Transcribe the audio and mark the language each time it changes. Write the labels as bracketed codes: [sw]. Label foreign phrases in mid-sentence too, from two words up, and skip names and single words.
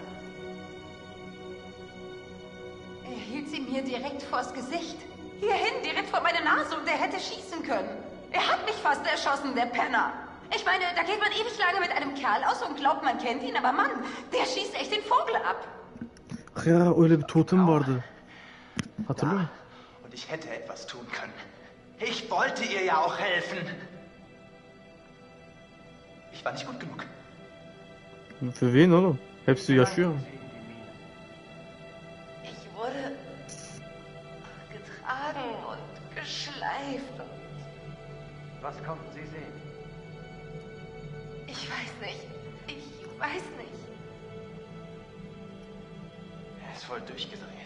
[de] Er hielt sie mir direkt vors Gesicht. Hierhin, direkt vor meine Nase, und er hätte schießen können. Er hat mich fast erschossen, der Penner. Ich meine, da geht man ewig lange mit einem Kerl aus und glaubt, man kennt ihn, aber Mann, der schießt echt den Vogel ab. Ach ja, [tr] öyle bir totem vardı. Hatırlıyor musun? [de] Und ich hätte etwas tun können. Ich wollte ihr ja auch helfen. Ich war nicht gut genug. Für wen [tr] oğlum? Hepsi yaşıyor. [de] Ich wurde getragen und geschleift. Was konnten Sie sehen? Ich weiß nicht. Ich weiß nicht. Er ist voll durchgedreht.